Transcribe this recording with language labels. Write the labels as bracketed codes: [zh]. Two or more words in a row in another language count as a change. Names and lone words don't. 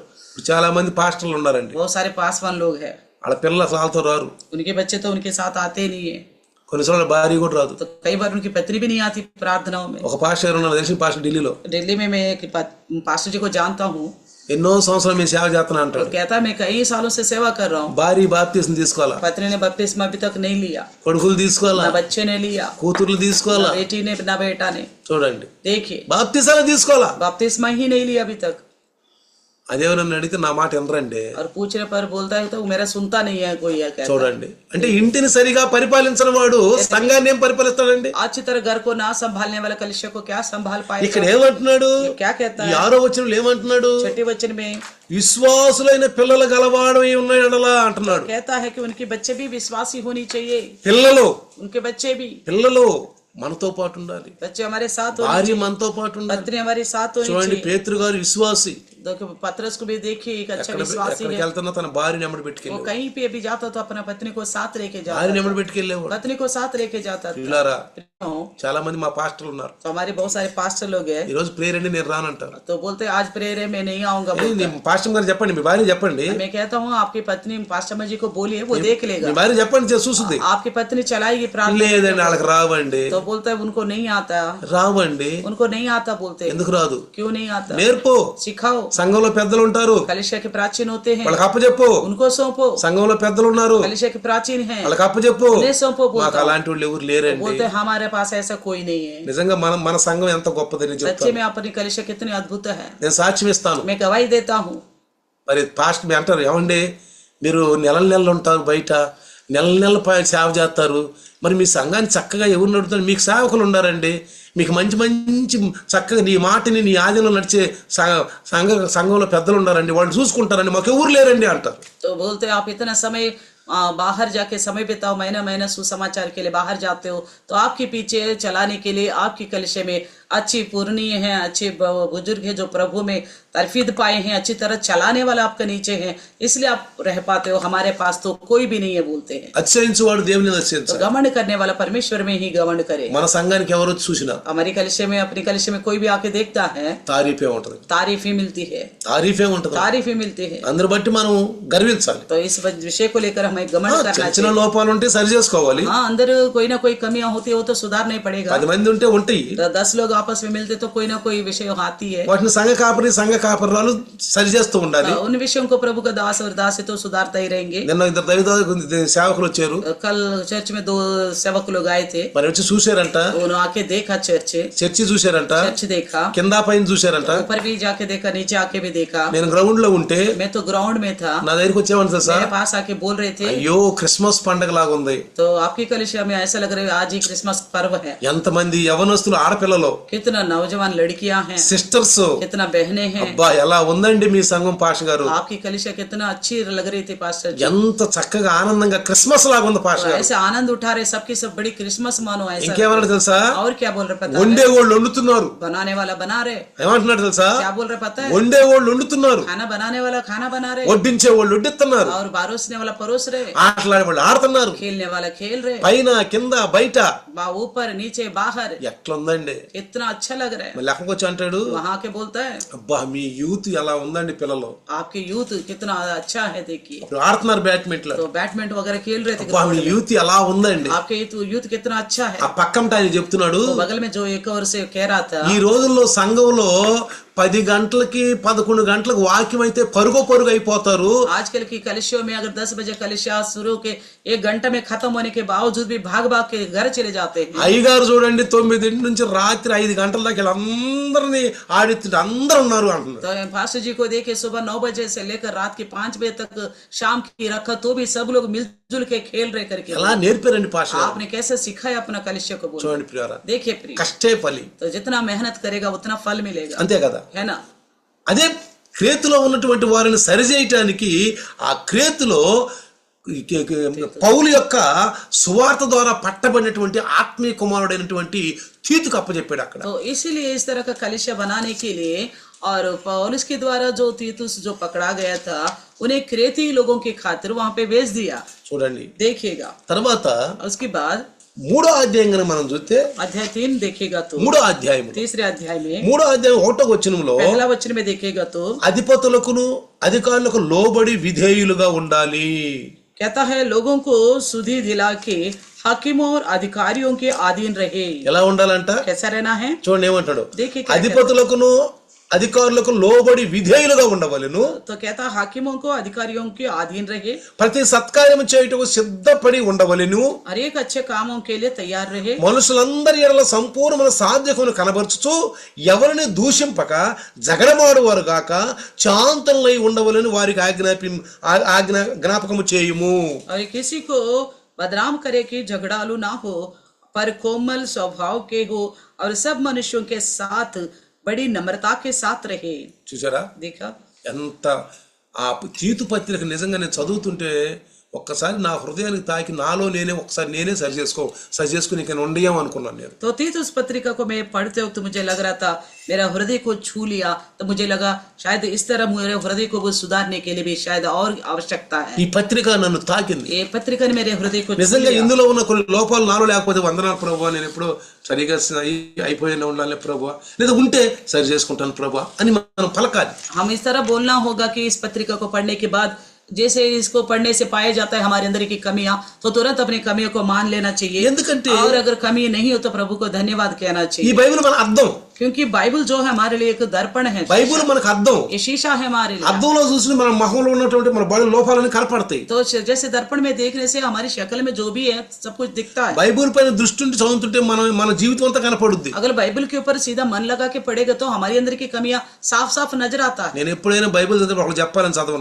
[te] చాలా మంది పాస్టర్లు ఉన్నారండి, [hi] बहुत सारे पासवान लोग हैं, [te] వాళ్ళ పిల్లలు వాళ్ళతో రారు, [hi] उनके बच्चे तो उनके साथ आते ही नहीं है. [te] కొన్నిసార్లు భార్య కూడా రాదు. [hi] तो कई बार उनकी पत्नी भी नहीं आती प्रार्थनाओं में. [te] ఒక పాస్టర్ ఉన్నారు, తెలిసిన పాస్టర్ ఢిల్లీలో. [hi] दिल्ली में मैं एक पास्टर जी को जानता हूँ. [te] ఎన్నో సంవత్సరాలు మేము సేవ చేస్తున్నా [hi] तो [te] అంటాడు. [hi] कहता है मैं कई सालों से सेवा कर रहा हूँ. [te] భార్య బాప్తిసం తీసుకోవాలా, [hi] पत्नी ने बपतिस्मा अभी तक नहीं लिया, [te] కొడుకులు తీసుకోవాలా, [hi] ना बच्चे ने लिया, [te] కూతుర్లు [hi] ना [te] తీసుకోవాలా. [hi] बेटी ने ना बेटा ने. [te] చూడండి, [hi] देखिए [te] బాప్తిసాలు తీసుకోవాలా. [hi] बपतिस्मा ही नहीं लिया अभी तक. [te] అదేమో నన్ను అడిగితే నా మాట వినరండి. [hi] और पूछने पर बोलता है तो मेरा सुनता नहीं है कोई. कहता [te] చూడండి, అంటే ఇంటిని సరిగా పరిపాలించిన వాడు సంఘాన్ని ఏం పరిపాలిస్తాడండి. [hi] अच्छी तरह घर को ना संभालने वाला कलिसिया को क्या संभाल [te] ఇక్కడ [hi] पाएगा. [te] ఏమంటున్నాడు, [hi] क्या कहता [te] ఈ [hi] है [te] 6వ వచనంలో ఏమంటున్నాడు, [hi] छठी वचन में [te] విశ్వాసులైన పిల్లలు గలవాడమై ఉన్నాడలా అంటున్నాడు. [hi] कहता है कि उनके बच्चे भी विश्वासी होनी चाहिए. [te] పిల్లలు [hi] उनके बच्चे भी, [te] పిల్లలు మనతో పాటు ఉండాలి, [hi] बच्चे हमारे साथ होने [te] భార్య [hi] चाहिए, [te] మనతో పాటు ఉండాలి. [hi] पत्नी हमारे साथ होनी [te] చూడండి, [hi] चाहिए. [te] పేతురు గారు విశ్వాసి. [hi] देखो पतरस को भी देखिए एक अच्छा विश्वासी [te] ఎక్కడికి [hi] है. [te] వెళ్తున్నా తన భార్యని ఎమ్మడి [hi] वो [te] పెట్టుకెళ్ళి, [hi] कहीं पे भी जाता तो अपना पत्नी को साथ लेके जाता, [te] భార్యని ఎమ్మడి పెట్టుకెళ్ళేవాడు. [hi] पत्नी को साथ लेके जाता था. [te] పిల్లారా, [hi] तो [te] చాలా మంది మా పాస్టర్లు ఉన్నారు, [hi] हमारे बहुत सारे पास्टर लोग हैं, [te] ఈ రోజు ప్రేయర్ అండి నేను రానంటారు. [hi] तो बोलते हैं आज प्रेयर है मैं नहीं आऊंगा. [te] పాస్టర్ గారు చెప్పండి, మీ భార్య చెప్పండి, [hi] मैं कहता हूँ आपकी पत्नी पास्टर जी को बोलिए, वो देख [te] మీ [hi] लेगा. [te] భార్య చెప్పండి, చూస్తుంది. [hi] आपकी पत्नी चलाएगी प्रार्थना. [te] లేదండి వాళ్ళకి రావండి. [hi] तो बोलता है उनको नहीं आता, [te] రావండి. [hi] उनको नहीं आता. बोलते हैं [te] ఎందుకు రాదు, [hi] क्यों नहीं आता, [te] నేర్పు. [hi] सिखाओ. [te] సంఘంలో పెద్దలు ఉంటారు, [hi] कलिसिया के प्राचीन होते हैं, [te] వాళ్ళకి అప్పచెప్పు. [hi] उनको सौंपो. [te] సంఘంలో పెద్దలు ఉన్నారు, [hi] कलिसिया के प्राचीन हैं, [te] వాళ్ళకి అప్పచెప్పు. [hi] उन्हें सौंपो. [te] మాకు [hi] बोलता हूं. [te] అలాంటి వాళ్ళు ఎవరు లేరండి. [hi] बोलते हैं हमारे पास ऐसा कोई नहीं है. [te] నిజంగా మన సంఘం ఎంత గొప్పదని [hi] सच्चे [te] చెప్తాను. [hi] में अपनी कलिसिया कितनी अद्भुत है, [te] నేను సాక్ష్యం ఇస్తాను. [hi] मैं गवाही देता हूँ. [te] మరి పాస్ట్ మీ అంటారు, ఏమండి మీరు నెలలు ఉంటారు బయట, నెల సేవ చేస్తారు, మరి మీ సంఘాన్ని చక్కగా ఎవరు నడుపుతారు, మీకు సేవకులు ఉన్నారండి, మీకు మంచి మంచి చక్కగా నీ మాటని నీ ఆదిలో నడిచే సంఘంలో పెద్దలు ఉన్నారండి, వాళ్ళు చూసుకుంటారండి, మాకు ఎవరు లేరండి అంటారు. [hi] तो बोलते हैं आप इतना समय बाहर जाके समय बिताओ, महीना महीना सुसमाचार के लिए बाहर जाते हो, तो आपके पीछे चलाने के लिए आपकी कलिसिया में अच्छी पूर्णीय है, अच्छे बुजुर्ग है जो प्रभु में तरफीद पाए हैं, अच्छी तरह चलाने वाला आपके नीचे है, इसलिए आप रह पाते हो. हमारे पास तो कोई भी नहीं है. बोलते हैं [te] అతిశయించువాడు దేవుని [hi] तो [te] అతిశయించాలి. [hi] घमंड करने वाला परमेश्वर में ही घमंड करे. [te] మన సంఘానికి ఎవరు చూసినా [hi] हमारी कलिसिया में अपनी कलिसिया में कोई भी आके देखता है, [te] తారీఫే ఉంటది, [hi] तारीफ ही मिलती है, [te] తారీఫే ఉంటది. [hi] तारीफ ही मिलती है. [te] అందరు బట్టి మనం గర్వించాలి. [hi] तो इस विषय को लेकर हमें घमंड करना [te] చిన్న చిన్న [hi] चाहिए. [te] లోపాలు ఉంటే సరి చేసుకోవాలి. [hi] हाँ, अंदर कोई ना कोई कमियां होती है, वो तो सुधारना ही पड़ेगा. [te] 10 మంది ఉంటే ఉంటాయి, [hi] 10 लोग आपस में मिलते तो कोई ना कोई विषय आती है. [te] వాటిని సంఘ కాపరాలు సరి చేస్తూ ఉండాలి. [hi] उन विषयों को प्रभु का दास और दासी तो सुधारता ही रहेंगे. [te] నిన్న ఇద్దరు దైవ సేవకులు వచ్చారు, [hi] कल चर्च में 2 सेवक लोग आए थे, [te] మరి వచ్చి చూశారంట, [hi] उन्होंने आके देखा [te] చర్చి చూశారంట, [hi] चर्च देखा, [te] కింద పైన చూశారంట. [hi] ऊपर भी जाके देखा, नीचे आके भी देखा. [te] నేను గ్రౌండ్ లో ఉంటే [hi] मैं तो ग्राउंड में था, [te] నా దగ్గరికి వచ్చేవాడు సార్, [hi] मेरे पास आके बोल रहे थे [te] అయ్యో క్రిస్మస్ పండగ లాగా ఉంది. [hi] तो आपकी कलिसिया में ऐसा लग रहा है आज ही क्रिसमस पर्व है। [te] ఎంతమంది యవనస్తులు ఆడపిల్లలు, [hi] कितना नौजवान लड़कियां हैं, [te] సిస్టర్స్, [hi] कितना बहनें हैं। [te] అబ్బా ఎలా ఉందండి మీ సంఘం పాష గారు, [hi] आपकी कलिसिया कितना अच्छी लग रही थी पास्टर जी। [te] ఎంత చక్కగా ఆనందంగా క్రిస్మస్ లాగా ఉంది పాష గారు. [hi] ऐसे आनंद उठा रहे सबकी सब बड़ी क्रिसमस मानो ऐसा। [te] ఇంకేమన్నా తెలుసా, [hi] और क्या बोल रहे पता है? [te] వండే వాళ్ళు వండుతున్నారు. [hi] बनाने वाला बना रहे। [te] ఏమంటున్నారు తెలుసా, [hi] क्या बोल रहे पता है? [te] వండే వాళ్ళు వండుతున్నారు, [hi] खाना बनाने वाला खाना बना रहे, [te] వడ్డించే వాళ్ళు వడ్డిస్తున్నారు, [hi] और परोसने वाला परोस रहे, [te] ఆటలాడే వాళ్ళు ఆడుతున్నారు, [hi] खेलने वाला खेल रहे, [te] పైన కింద బయట. [hi] ऊपर नीचे बाहर। [te] ఎట్లుందండి, [hi] इतना अच्छा लग रहा है। [te] మళ్ళీ లెక్కకు వచ్చి అంటాడు, [hi] वहाँ के बोलता है [te] అబ్బా మీ యూత్ ఎలా ఉందండి పిల్లలు, [hi] आपकी यूथ कितना अच्छा है देखिए। [te] ఇప్పుడు ఆడుతున్నారు బ్యాడ్మింటన్, [hi] तो बैडमिंटन वगैरह खेल रहे थे। [te] అబ్బా మీ యూత్ ఎలా ఉందండి. [hi] आपके यूथ कितना अच्छा है। [te] ఆ పక్కంట ఆయన చెప్తున్నాడు, [hi] तो बगल में जो एक और से कह रहा था [te] ఈ రోజుల్లో సంఘంలో 10 గంటలకి 11 గంటలకు వాక్యం అయితే పరుగు అయిపోతారు. [hi] आजकल की कलिसियों में अगर 10 बजे कलिसिया शुरू के 1 घंटे में खत्म होने के बावजूद भी भाग के घर चले जाते हैं। [te] అయ్యగారు చూడండి 9 నుంచి రాత్రి 5 గంటల దాకా వీళ్ళందరినీ ఆడిస్తుంటే అందరూ ఉన్నారు అంటున్నారు. [hi] तो पास्टर जी को देखे सुबह 9 बजे से लेकर रात के 5 बजे तक शाम की रखा तो भी सब लोग मिलजुल के खेल रहे करके। [te] ఎలా నేర్పారండి పాష గారు. [hi] आपने कैसे सिखाया अपना कलिसिया को बोलो। [te] చూడండి ప్రియారా, [hi] देखिए प्रिय, [te] కష్టే ఫలి, [hi] तो जितना मेहनत करेगा उतना फल मिलेगा, [te] అంతే కదా. [hi] है ना। [te] అదే క్రేతులో ఉన్నటువంటి వారిని సరిచేయటానికి ఆ క్రేతులో పౌలు యొక్క సువార్త ద్వారా పట్టబడినటువంటి ఆత్మీయ కుమారుడైనటువంటి తీతుకు అప్పచెప్పాడు అక్కడ. [hi] तो इसीलिए इस तरह का कलिसिया बनाने के लिए और पौलुस के द्वारा जो तीतुस जो पकड़ा गया था उन्हें क्रेती लोगों की खातिर वहां पे भेज दिया। [te] చూడండి [hi] देखिएगा [te] తర్వాత [hi] उसके बाद [te] 3వ అధ్యాయం కనుక మనం చూస్తే, [hi] अध्याय 3 देखिएगा तो [te] 3వ అధ్యాయం [hi] 3रे अध्याय में [te] 3వ అధ్యాయం 1వ వచనంలో [hi] पहला वचन में देखिएगा तो [te] అధిపతులకును అధికారులకు లోబడి విధేయులుగా ఉండాలి. [hi] कहता है लोगों को सुधि दिला के हाकिमों और अधिकारियों के अधीन रहे। [te] ఎలా ఉండాలంట [hi] कैसा रहना है? [te] చూడండి ఏమంటాడు, [hi] देखिए क्या [te] అధిపతులకును అధికారులకు లోబడి విధేయులుగా ఉండవలెను, [hi] तो कहता हाकिमों को अधिकारियों के अधीन रहे, [te] ప్రతి సత్కార్యము చేయుటకు సిద్ధపడి ఉండవలెను, [hi] हर एक अच्छे कामों के लिए तैयार रहे, [te] మనుషులందరి ఎడల సంపూర్ణమైన సాధ్యతను కనబరుచుచు ఎవరిని దూషింపక జగడమాడువారు గాక శాంతులై ఉండవలని వారికి జ్ఞాపకము చేయుము. [hi] और किसी को बदनाम करे कि झगड़ालू ना हो पर कोमल स्वभाव के हो और सब मनुष्यों के साथ बड़ी नम्रता के साथ रहे। [te] చూసారా [hi] देखा [te] ఎంత ఆ తీతు పత్రిక నిజంగా నేను చదువుతుంటే ఒక్కసారి నా హృదయానికి తాకి నాలో నేనే ఒకసారి నేనే సరి చేసుకుని ఇక ఉండేయం అనుకున్నాను నేను. [hi] तो तीतुस पत्रिका को मैं पढ़ते वक्त मुझे लग रहा था मेरा हृदय को छू लिया, तो मुझे लगा शायद इस तरह मेरे हृदय को वो सुधारने के लिए भी शायद और आवश्यकता है। [te] ఈ పత్రిక నన్ను తాకింది. [hi] ये पत्रिका ने मेरे हृदय को छू [te] నిజంగా [hi] लिया। [te] ఇందులో ఉన్న కొన్ని లోపాలు నాలో లేకపోతే వందనాలు ప్రభువా, నేను ఎప్పుడో సరిగా అయిపోయిన ఉండాలి ప్రభువా, లేదా ఉంటే సరి చేసుకుంటాను ప్రభువా అని మనం పలకాలి. [hi] हम इस तरह बोलना होगा कि इस पत्रिका को पढ़ने के बाद जैसे इसको पढ़ने से पाया जाता है हमारे अंदर की कमियां, तो तुरंत अपनी कमियों को मान लेना चाहिए। [te] ఎందుకంటే [hi] और अगर कमी नहीं हो तो प्रभु को धन्यवाद कहना [te] ఈ [hi] चाहिए, [te] బైబిల్ మన అర్థం, [hi] क्योंकि बाइबल जो है हमारे लिए एक दर्पण है, [te] బైబిల్ మనకు అర్థం. [hi] ये शीशा है हमारे लिए। [te] అర్థంలో చూసి మన మొహంలో ఉన్నటువంటి మన బాడీ లోపాలని కనపడతాయి. [hi] तो जैसे दर्पण में देखने से हमारी शक्ल में जो भी है सब कुछ दिखता है। [te] బైబిల్ పైన దృష్టి ఉండి చదువుతుంటే మన జీవితం అంతా కనపడుద్ది. [hi] अगर बाइबल के ऊपर सीधा मन लगा के पढ़ेगा तो हमारे अंदर की कमियां साफ साफ नजर आता है। [te] నేను ఎప్పుడైనా బైబిల్ చదివి ఒకళ్ళు చెప్పాలని చదవను.